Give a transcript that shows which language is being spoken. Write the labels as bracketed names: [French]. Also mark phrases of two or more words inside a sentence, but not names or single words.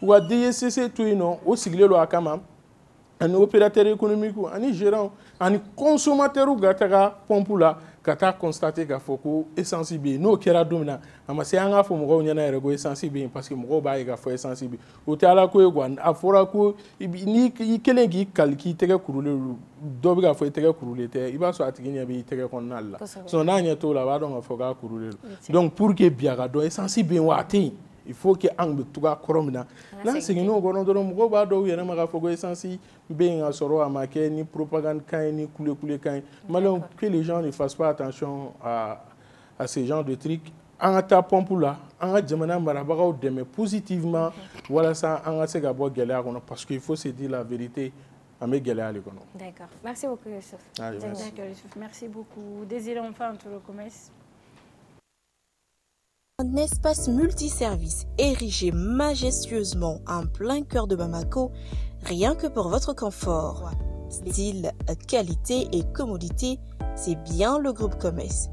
[Bambara] ka DGCC to yen nɔ o sigilen don a kama ani [French] opérateurs économiques [Bambara] ani gérants ani consommateurs ka taga pompe la ka taa constater k'a fɔ ko essence bɛ yen n'o kɛra don min na a ma se an k'a fɔ mɔgɔw ɲɛna yɛrɛ ko essence bɛ yen [French] parce que [Bambara] mɔgɔw b'a ye k'a fɔ essence bɛ yen o tɛ ala ko ye quoi a fɔra ko n'i kelen k'i kali k'i tɛgɛ kurulen don dɔ bɛ k'a fɔ i tɛgɛ kurulen tɛ i b'a sɔrɔ a tigi ɲɛ b'i tɛgɛ kɔnɔna de la sinon n'a ɲɛ t'o la a b'a dɔn k'a fɔ k'a kurulen don [French] donc pour que [Bambara] bi a ka dɔn essence bɛ yen wa a tɛ yen [French] il faut que [Bambara] an bɛ tugu a kɔrɔ min na n'an seginn'o kɔnɔ dɔrɔn mɔgɔw b'a dɔn u yɛrɛ ma k'a fɔ ko essence bɛ yen ka sɔrɔ a ma kɛ ni propagande kan ye ni kule kan ye [French] malheureusement que les gens ne fassent pas attention à ces genres de trucs [Bambara] an ka taa pompe la an ka jamana marabagaw dɛmɛ positivement walasa an ka se ka bɔ gɛlɛya kɔnɔ [French] parce que il faut se dire la vérité [Bambara] an bɛ gɛlɛya de kɔnɔ. [French] D'accord, merci beaucoup Youssouf. Merci beaucoup. Désiré enfin tout le commerce. Un espace multiservice érigé majestueusement en plein cœur de Bamako, rien que pour votre confort. Style, qualité et commodité, c'est bien le groupe Commerce.